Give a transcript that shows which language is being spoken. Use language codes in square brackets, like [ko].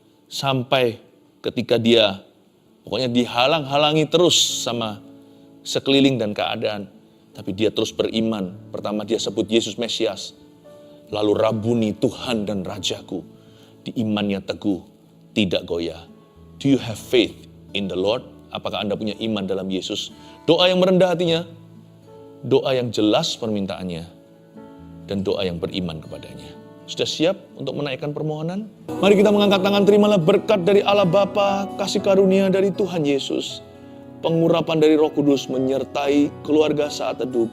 [id] Sampai ketika dia pokoknya dihalang-halangi terus sama sekeliling dan keadaan. Tapi dia terus beriman. Pertama dia sebut Yesus Mesias. Lalu Rabuni, Tuhan dan Rajaku. Di imannya teguh, tidak goyah. [en] Do you have faith in the Lord? [id] Apakah Anda punya iman dalam Yesus? Doa yang merendah hatinya. Doa yang jelas permintaannya. Dan doa yang beriman kepadanya. Sudah siap untuk menaikkan permohonan? Mari kita mengangkat tangan, terimalah berkat dari Allah Bapa, kasih karunia dari Tuhan Yesus, pengurapan dari Roh Kudus menyertai keluarga saat teduh.